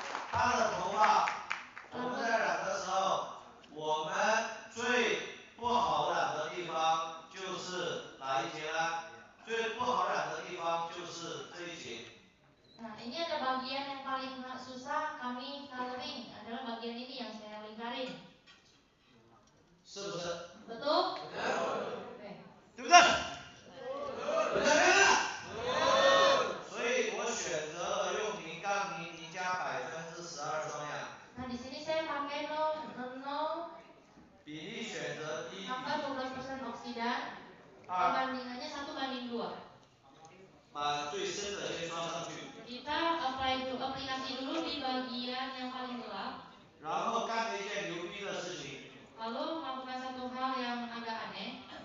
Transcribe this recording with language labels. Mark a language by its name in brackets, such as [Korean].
[Chinese] 他的头发，我们在染的时候，我们最不好染的地方就是哪一节呢？最不好染的地方就是这一节。 [Indonesian] Nah, ini ada bagian yang paling susah kami coloring, adalah bagian ini yang saya lingkarin. [Chinese] 是不是？ [Indonesian] Betul? Oke. [Chinese] 对不对？不对啊！所以我选择了用0杠0加12%双氧。 [Indonesian] Nah, di sini saya pakai 0 [Chinese] 比例选择1 [Indonesian] tambah 12% oksidan, [Chinese] 2， [Indonesian] perbandingannya 1:2. [Chinese] 把最深的先刷上去， [Indonesian] Kita aplikasi dulu di bagian yang paling gelap, [Chinese] 然后干了一件牛逼的事情， [Indonesian] lalu melakukan satu hal yang agak aneh.